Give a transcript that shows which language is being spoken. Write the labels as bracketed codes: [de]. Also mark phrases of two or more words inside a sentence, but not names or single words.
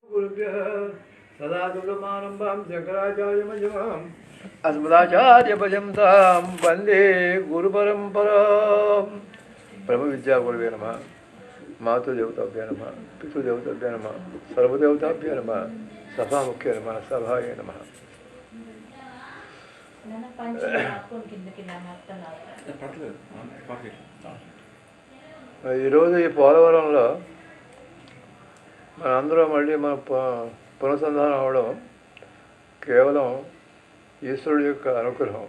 [sa] गुरुभ्यः सदाशिवसमारम्भां शङ्कराचार्यमध्यमाम् अस्मदाचार्यपर्यन्तां वन्दे गुरुपरम्परां ब्रह्मविद्यागुरवे नमः। मातृदेवताभ्यो नमः, पितृदेवताभ्यो नमः, सर्वदेवताभ्यो नमः, सभामुख्य नमः, सभाय नमः। [te] ఈరోజు ఈ పోలవరంలో మనందరం మళ్ళీ మన పునఃసంధానం అవడం కేవలం ఈశ్వరుడి యొక్క అనుగ్రహం.